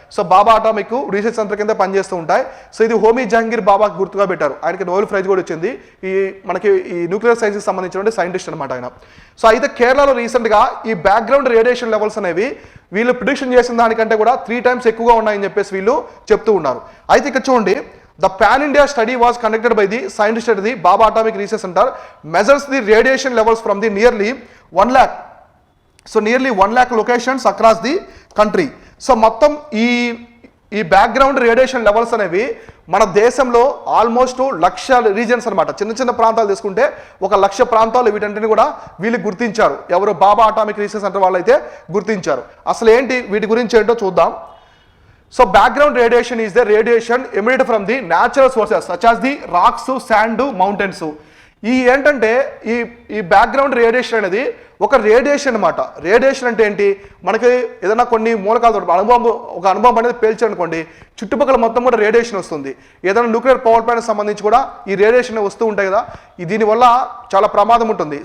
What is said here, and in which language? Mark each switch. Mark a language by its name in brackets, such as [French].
[Telugu] So బాబా atomic research centre కింద పనిచేస్తూ ఉంటాయి. సో ఇది హోమీ జహంగీర్ బాబాకి గుర్తుగా పెట్టారు, ఆయనకి నోబెల్ ప్రైజ్ కూడా వచ్చింది. మనకి ఈ న్యూక్లియర్ సైన్స్కి సంబంధించిన సైంటిస్ట్ అనమాట ఆయన. సో అయితే కేరళలో రీసెంట్గా ఈ బ్యాక్గ్రౌండ్ రేడియేషన్ లెవెల్స్ అనేవి వీళ్ళు ప్రిడిక్షన్ చేసిన దానికంటే కూడా 3 times ఎక్కువగా ఉన్నాయని చెప్పేసి వీళ్ళు చెప్తూ ఉన్నారు. అయితే ఇక్కడ చూడండి, [English] the pan India study was conducted by the scientists at the Baba Atomic Research Center, measures the radiation levels from the nearly 1 lakh. So nearly 1 lakh locations across the country. [Telugu] So మొత్తం ఈ background radiation levels అనేవి మన దేశంలో almost 1,00,000 reasons అనమాట. చిన్న చిన్న ప్రాంతాలు తీసుకుంటే 1,00,000 ప్రాంతాలు వీటంటిని కూడా వీళ్ళు గుర్తించారు. ఎవరు బాబా అటామిక్ రీసెర్చ్ సెంటర్ వాళ్ళు అయితే గుర్తించారు. అసలు ఏంటి వీటి గురించి ఏంటో చూద్దాం. [English] So background radiation is the radiation emitted from the natural sources such as the rocks, sand, mountains. [Telugu] ఈ ఏంటంటే ఈ బ్యాక్గ్రౌండ్ రేడియేషన్ అనేది ఒక రేడియేషన్ అనమాట. రేడియేషన్ అంటే ఏంటి, మనకి ఏదైనా కొన్ని మూలకాలతో ఒక అనుభవం అనేది పేల్చారనుకోండి, చుట్టుపక్కల మొత్తం కూడా రేడియేషన్ వస్తుంది. ఏదైనా న్యూక్లియర్ పవర్ ప్లాంట్ సంబంధించి కూడా ఈ రేడియేషన్ వస్తూ ఉంటాయి కదా, దీనివల్ల చాలా ప్రమాదం ఉంటుంది.